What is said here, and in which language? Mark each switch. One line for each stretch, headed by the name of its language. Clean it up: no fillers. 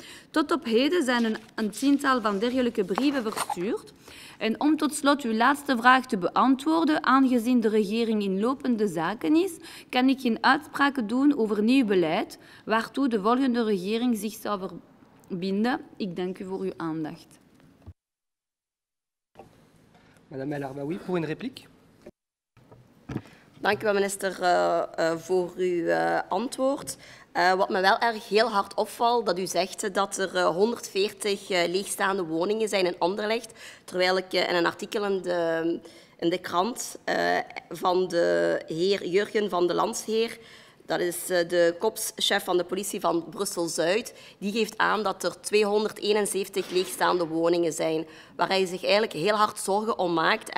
Dutch: Tot op heden zijn een tiental van dergelijke brieven verstuurd. En om tot slot uw laatste vraag te beantwoorden, aangezien de regering in lopende zaken is, kan ik geen uitspraken doen over nieuw beleid, waartoe de volgende regering zich zou verbinden. Ik dank u voor uw aandacht.
French: Madame El Arbaoui, pour une réplique.
Dutch: Dank u wel, minister, voor uw antwoord. Wat me wel erg heel hard opvalt, dat u zegt dat er 140 leegstaande woningen zijn in Anderlecht, terwijl ik in een artikel in de krant van de heer Jurgen van de Landsheer, dat is de korpschef van de politie van Brussel-Zuid, die geeft aan dat er 271 leegstaande woningen zijn, waar hij zich eigenlijk heel hard zorgen om maakt.